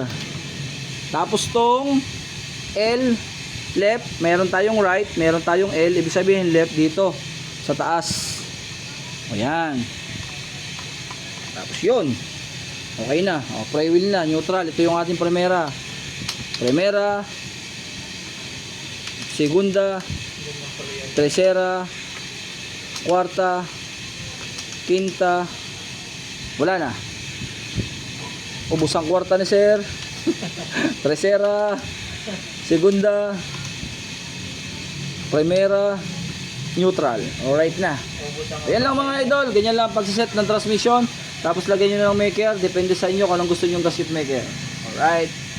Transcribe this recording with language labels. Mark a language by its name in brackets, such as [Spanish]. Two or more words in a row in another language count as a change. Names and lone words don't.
[Filipino] Tapos tong L, left, meron tayong right, meron tayong L, ibig sabihin left dito, sa taas. O yan. Tapos yun. Okay na. O, pry wheel na, neutral. Ito yung ating primera. Primera, segunda, tercera, cuarta, quinta. [Cebuano] Wala na. Ubus ang kwarta ni sir. [Filipino] Tercera, segunda, primera, neutral. Alright na. Ayan lang mga idol. Ganyan lang pagsiset ng transmission. Tapos lagyan nyo ng maker. Depende sa inyo kung anong gusto nyo ng [English] gasket maker. [Filipino] Alright.